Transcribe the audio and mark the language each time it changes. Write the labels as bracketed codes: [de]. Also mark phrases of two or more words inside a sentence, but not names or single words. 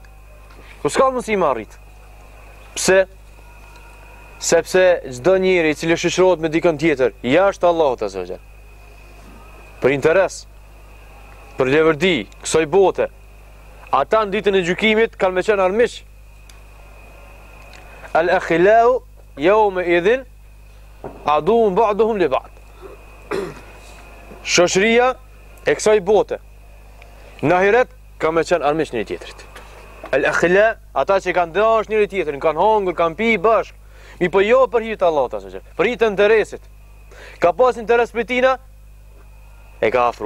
[sq] Po s'ka mundësi me arrit. Pse? Sepse çdo njeri i cili shoqërohet me dikën tjetër jashtë Allahut [ar] عز وجل, [sq] për interes, për levërdi kësaj bote, ata në ditën e gjykimit kanë me qenë armiq. [ar] الأخلاء يومئذ عدو بعضهم لبعض. [sq] Shoqëria e kësaj bote në ahiret ka me qenë armiq njëri tjetrit. Al-akhila, ata që kanë dash njëri tjetrin, kanë hongër, kanë pi bashk, mi po jo për hir të Allahut [ar] عز وجل, [sq] për hir të interesit. Ka pas interes për tina, e ka afru.